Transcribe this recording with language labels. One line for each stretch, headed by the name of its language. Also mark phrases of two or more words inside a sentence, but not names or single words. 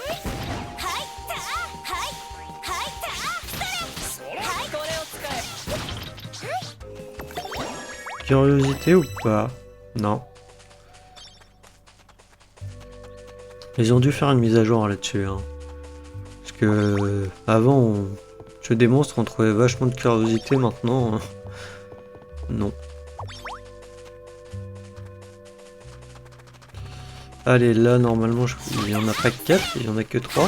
Japanese: はいたはいはいたそれはいこれを使え。
French: Curiosité ou pas? Non. Ils ont dû faire une mise à jour là-dessus. Hein. Parce que avant, jeu des monstres, on trouvait vachement de curiosité. Maintenant, non. Allez, là, normalement, il y en a pas que 4, il y en a que 3.